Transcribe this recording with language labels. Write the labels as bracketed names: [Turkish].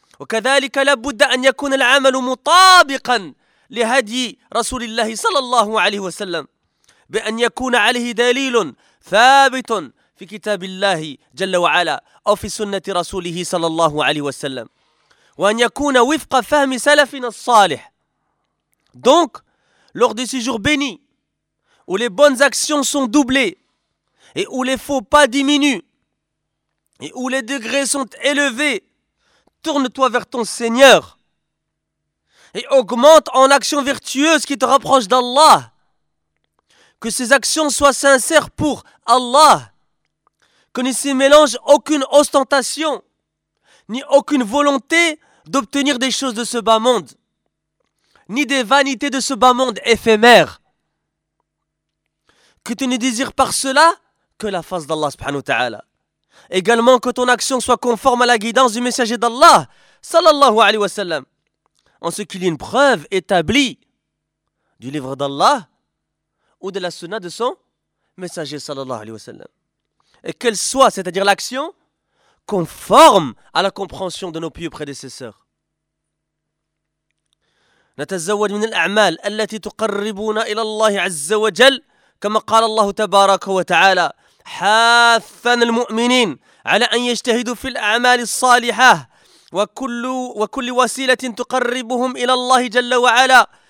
[Arabic] وكذلك لابد أن يكون العمل مطابقا لهدي رسول الله صلى الله عليه وسلم، بأن يكون عليه دليل ثابت في كتاب الله جل وعلا أو في سنة رسوله صلى الله عليه وسلم، وأن يكون وفق فهم سلفنا الصالح. [French] Donc, lors des séjours bénis, où les bonnes actions sont doublées, et où les faux pas diminuent, et où les degrés sont élevés, tourne-toi vers ton Seigneur et augmente en actions vertueuses qui te rapprochent d'Allah. Que ces actions soient sincères pour Allah, que ne s'y mélange aucune ostentation, ni aucune volonté d'obtenir des choses de ce bas monde, ni des vanités de ce bas monde éphémère. Que tu ne désires par cela que la face d'Allah subhanahu wa ta'ala. Également que ton action soit conforme à la guidance du messager d'Allah, sallallahu alayhi wa sallam, en ce qu'il y a une preuve établie du livre d'Allah ou de la sunna de son messager sallallahu alayhi wa sallam. Et qu'elle soit, c'est-à-dire l'action, conforme à la compréhension de nos pieux prédécesseurs. [Arabic] نتزود من الأعمال التي تقربنا إلى الله عز وجل كما قال الله تبارك وتعالى حاثا المؤمنين على أن يجتهدوا في الأعمال الصالحة وكل وسيلة تقربهم إلى الله جل وعلا.